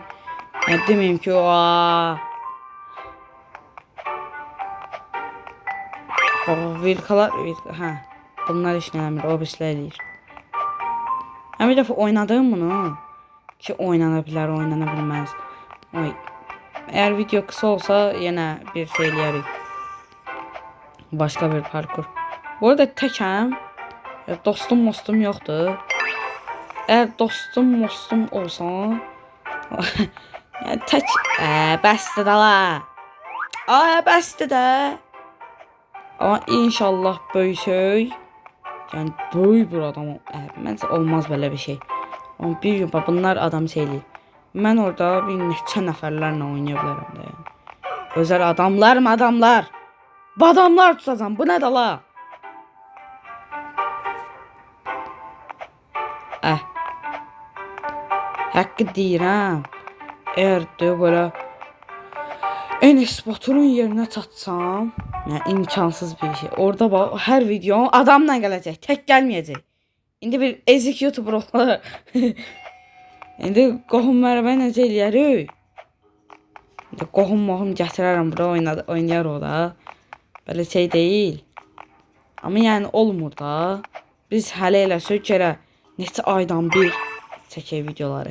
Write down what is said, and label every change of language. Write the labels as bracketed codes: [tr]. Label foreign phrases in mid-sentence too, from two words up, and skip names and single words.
[az] Yəni, deməyim ki, vilkalar, bunlar işin eləmir, o birisilər eləyir. Bir dəfə oynadım bunu ki, oynana bilər, oynana bilməz. [tr] Eğer video kısa olsa yine bir şey eləyərik. Başka bir parkur. [az] Bu arada təkəm. Dostum yoxdur. Eğer dostum olsa yəni tək bəsdir də la. Bəsdir də. Ama inşallah böyüsək. Yani böyük bir adam. Məncə olmaz belə bir şey. Ama bir gün bunlar adam şeyləyir. Mən orada bir neçə nəfərlərlə oynaya bilərəm də yəni. Özəl adamlar. Badamlar tutacam. Bu nə də la? Haqqı deyirəm. [tr] Eğer de böyle Enes Batur'un yerine çatsam, yani imkansız bir şey. Orada bak her video adamla gelecek. Tek gelmeyecek. [az] İndi bir ezik YouTuber olur. İndi qohum mərhaba necə eləyərik? İndi qohum gətirərəm bura oynayar o da. Belə şey deyil. Amma yəni olmur da. Biz hələ eləsək gərək neçə aydan bir çəkək videoları.